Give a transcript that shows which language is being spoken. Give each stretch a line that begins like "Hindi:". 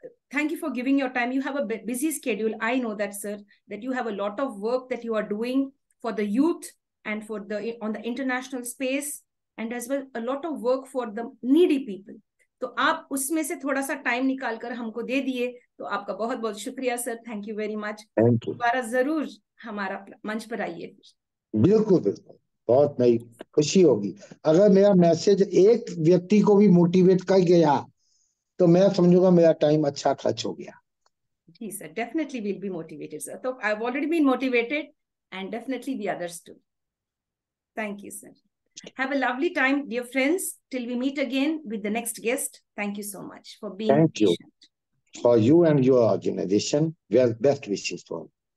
English: thank you for giving your time. You have a busy schedule. I know that, sir, that you have a lot of work that you are doing for the youth and for the on the international space, and as well a lot of work for the needy people.
Hindi: तो आप उसमें से थोड़ा सा time निकाल कर हमको दे दिए, तो आपका बहुत बहुत शुक्रिया sir.
English: Thank you very much. Thank you.
Hindi: दोबारा जरूर हमारा मंच पर आइए. बिल्कुल बिल्कुल, बहुत नई खुशी होगी अगर मेरा मैसेज एक व्यक्ति को भी मोटिवेट कर गया तो मैं समझूंगा मेरा टाइम अच्छा खर्च हो गया. जी sir,
English: Definitely will be motivated sir. तो I have already been motivated and definitely the others too. Thank you sir. Have a lovely time, dear friends. Till we meet again with the next guest. Thank you so much for being patient. For you and your organization, well, best wishes for you.